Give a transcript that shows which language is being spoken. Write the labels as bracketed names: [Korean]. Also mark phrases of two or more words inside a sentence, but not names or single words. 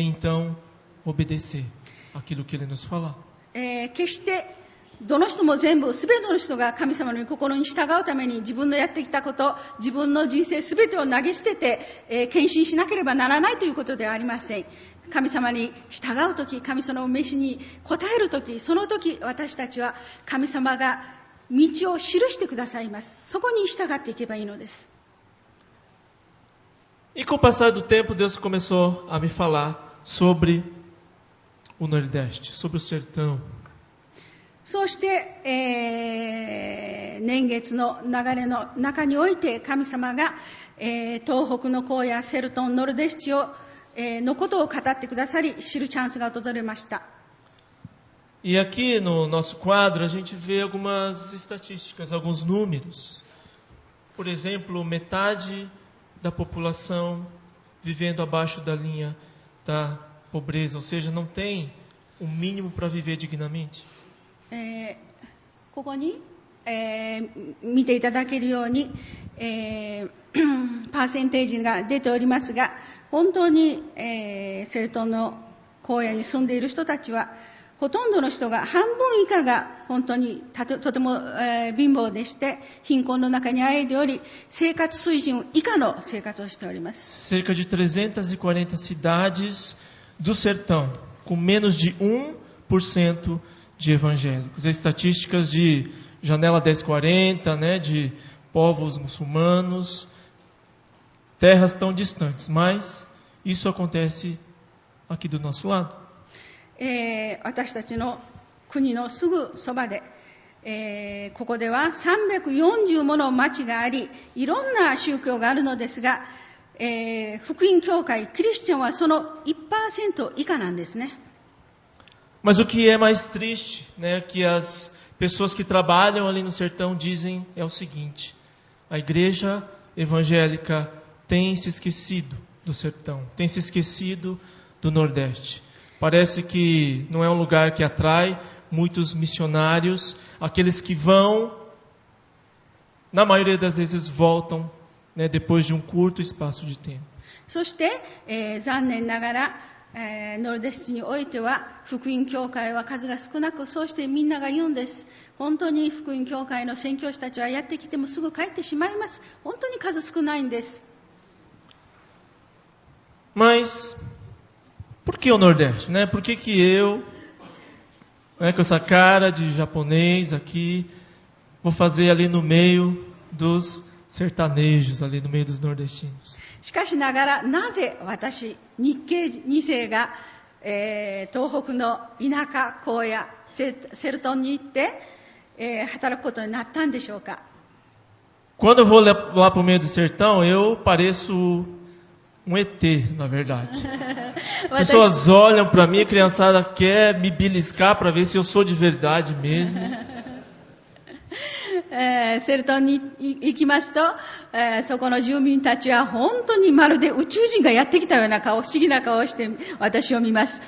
[Portuguese] Então, obedecer aquilo que Ele nos falar. [Japanese] 決してどの人も全部、すべての人が神様の心に従うために自分のやってきたこと、自分の人生すべてを投げ捨てて、献身しなければならないということではありません。神様に従うとき、神様の召しに応えるとき、そのとき私たちは神様が道を記してくださいます。そこに従っていけばいいのです。 [Portuguese] E com o passar do tempo, Deus começou a me falar sobre o Nordeste, sobre o sertão. [Japanese] そうして、年月の流れの中において神様が、東北の荒野セルトンノルデス地を、のことを語ってくださり、知るチャンスが訪れました。 [Portuguese] E aqui no nosso quadro a gente vê algumas estatísticas, alguns números. Por exemplo, metade da população vivendo abaixo da linha da pobreza, ou seja, não tem o mínimo para viver dignamente. [Japanese] ここに、見ていただけるように、パーセンテージが出ておりますが、本当に、セルトンの荒野に住んでいる人たちはほとんどの人が半分以下が本当にとても、貧乏でして貧困の中にあえいでおり、生活水準以下の生活をしております。 [Portuguese] Cerca de 340 cidades do sertão, com menos de 1% de evangélicos. As estatísticas de Janela 1040, né, de povos muçulmanos, terras tão distantes, mas isso acontece aqui do nosso lado. [Japanese] 私たちの国のすぐそばで、ここでは340もの町があり、いろんな宗教があるのですが、福音教会、クリスチャンはその 1% 以下なんですね。 [Portuguese] Mas o que é mais triste, né, que as pessoas que trabalham ali no sertão dizem é o seguinte: a igreja evangélica tem se esquecido do sertão, tem se esquecido do Nordeste. Parece que não é um lugar que atrai muitos missionários. Aqueles que vão, na maioria das vezes voltam, né, depois de um curto espaço de tempo. [Japanese] そして、残念ながらノルデス地においては福音教会は数が少なく、そうしてみんなが言うんです。本当に福音教会の宣教師たちはやってきてもすぐ帰ってしまいます。本当に数少ないんです。 [Portuguese] Mas por que o Nordeste, né? Por que eu, né, com essa cara de japonês aqui, vou fazer ali no meio dos sertanejos, ali no meio dos nordestinos? [Japanese] しかしながら、なぜ私、日系2世が、東北の田舎、荒野、セルトンに行って、働くことになったんでしょうか。 [Portuguese] Quando eu vou lá para o meio do sertão, eu pareço ET, na verdade. Pessoas olham para mim, a criançada quer me beliscar para ver se eu sou de verdade mesmo. [Japanese] セルトンに行きますと、そこの住民たちは本当にまるで宇宙人がやってきたような顔、不思議な顔をして私を見ます。